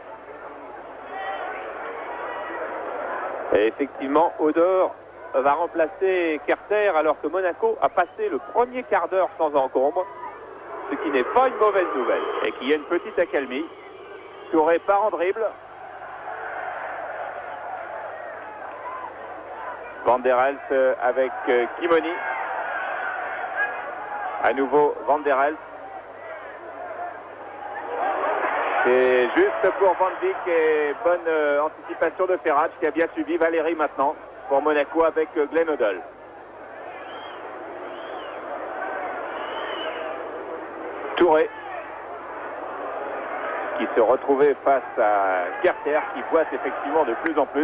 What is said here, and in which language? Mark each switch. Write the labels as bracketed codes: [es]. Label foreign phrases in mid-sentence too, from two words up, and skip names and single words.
[fr] Et effectivement, Odor va remplacer Kerter alors que Monaco a passé le premier quart d'heure sans encombre, ce qui n'est pas une mauvaise nouvelle. Et qu'il y a une petite accalmie. Touré part en dribble. Van der Elst avec Kimoni. À nouveau Van der Elst. C'est juste pour Van Dijk et bonne anticipation de Ferrat qui a bien suivi. Valérie maintenant pour Monaco avec Glenn Hoddle. Touré qui se retrouvait face à Kerter qui boite effectivement de plus en plus.